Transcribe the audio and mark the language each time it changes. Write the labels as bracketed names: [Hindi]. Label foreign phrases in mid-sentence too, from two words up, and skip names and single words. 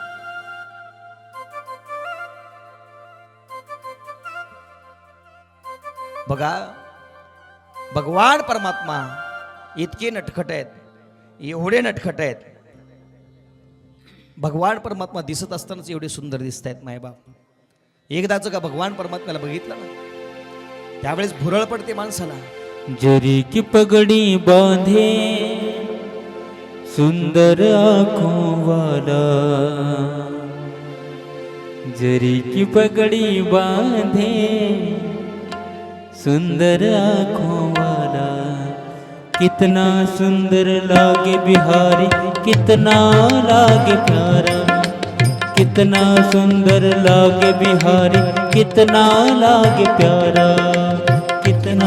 [Marathi] बघा, भगवान परमात्मा इतके नटखट आहेत, एवढे नटखट आहेत. भगवान परमात्मा दिसत असतानाच एवढे सुंदर दिसत आहेत मायबाप. एकदाच का भगवान परमात्म्याला बघितलं ना, त्यावेळेस भुरळ पडते माणसाला. [Hindi] जरी की पगड़ी बांधे सुंदर आँखों वाला, जरी की पगड़ी बांधे सुंदर आँखों वाला, कितना सुंदर लागे बिहारी, कितना लागे प्यारा, कितना सुंदर लागे बिहारी, कितना लागे प्यारा, कितना